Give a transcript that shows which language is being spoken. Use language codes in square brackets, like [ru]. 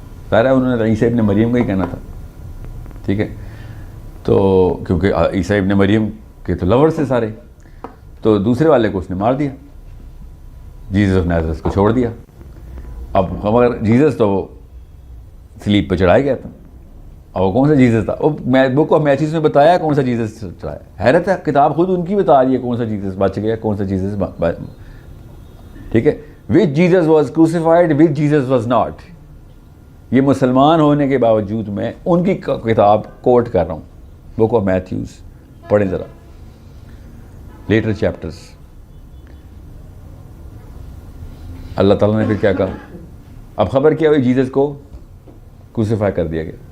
[ur] ظاہر ہے انہوں نے عیسیٰ ابن مریم کا ہی کہنا تھا, ٹھیک ہے. تو کیونکہ عیسیٰ ابن مریم کے تو لورز تھے سارے, تو دوسرے والے کو اس نے مار دیا, جیزس آف نازرت کو چھوڑ دیا. اب مگر جیزس تو وہ سلیپ پہ چڑھایا گیا تھا, اور وہ کون سا جیزس تھا, وہ بک آف میتھیوز میں بتایا کون سا جیزس چڑھایا. حیرت ہے, کتاب خود ان کی بتا رہی ہے کون سا جیزس بچ گیا, کون سا جیزس, ٹھیک ہے. [en] Which Jesus was crucified, which Jesus was not. [ur] یہ مسلمان ہونے کے باوجود میں ان کی کتاب کوٹ کر رہا ہوں, بک آف میتھیوز پڑھیں ذرا, [en] Later chapters. [ur] اللہ تعالیٰ نے پھر کیا کہا, اب خبر کیا ہوئی, جیزس کو کروسیفائی کر دیا گیا.